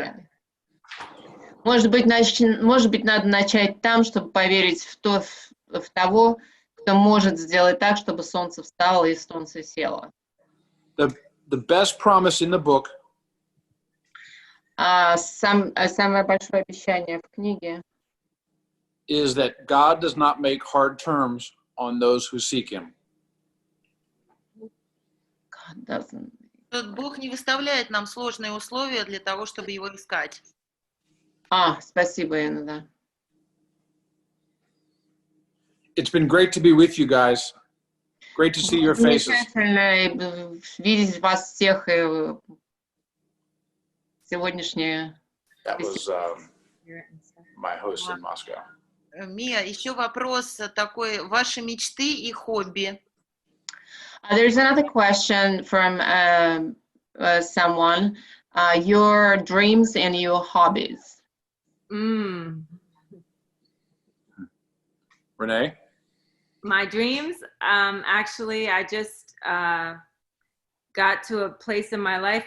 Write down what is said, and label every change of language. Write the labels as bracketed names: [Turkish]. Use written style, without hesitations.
[Russian] Yeah. Может быть, надо начать там, чтобы поверить в того, кто может сделать так, чтобы солнце встало и солнце село. [English] The best promise in the book [Russian] Самое большое обещание в книге [English] is that God does not make hard terms on those who seek him. God doesn't. [Russian] Бог не выставляет нам сложные условия для того, чтобы его искать. Спасибо, Инна, да. [English] It's been great to be with you guys. Great to see your faces. [Russian] Замечательно видеть вас всех и сегодняшнее. [English] That was my host in Moscow. [Russian] Мия, еще вопрос такой, ваши мечты и хобби. [English] There's another question from someone. Your dreams and your hobbies. Renee? My dreams, actually, I just got to a place in my life.